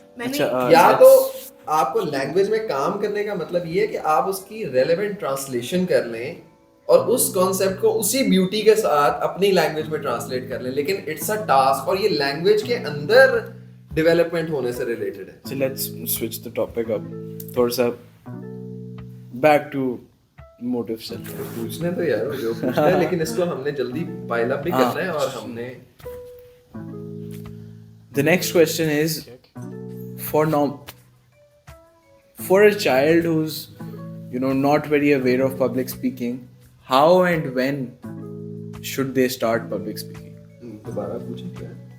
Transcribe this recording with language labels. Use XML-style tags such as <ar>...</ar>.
<ur>میں نے یا تو آپ کو لینگویج میں کام کرنے کا مطلب یہ ہے کہ آپ اس کی ریلیونٹ ٹرانسلیشن کر لیں اور اس کانسیپٹ کو اسی بیوٹی کے ساتھ اپنی لینگویج میں ٹرانسلیٹ کر لیں, لیکن</ur> <en>it's a task</en> <ur>اور یہ لینگویج کے اندر ڈیولپمنٹ ہونے سے ریلیٹڈ ہے.</ur> <en>So let's switch the topic up.</en> <ur>تھوڑا سا</ur> <en>back to motive self.</en> <ur>پوچھنے تو یار جو پوچھنا ہے, لیکن اس کو ہم نے جلدی پائل اپ بھی کرنا ہے اور ہم نے.</ur> <en>The next question is for a child who's not very aware of public speaking, how and when should they start public speaking?</en> <ur>دوبارہ پوچھیں کیا.</ur>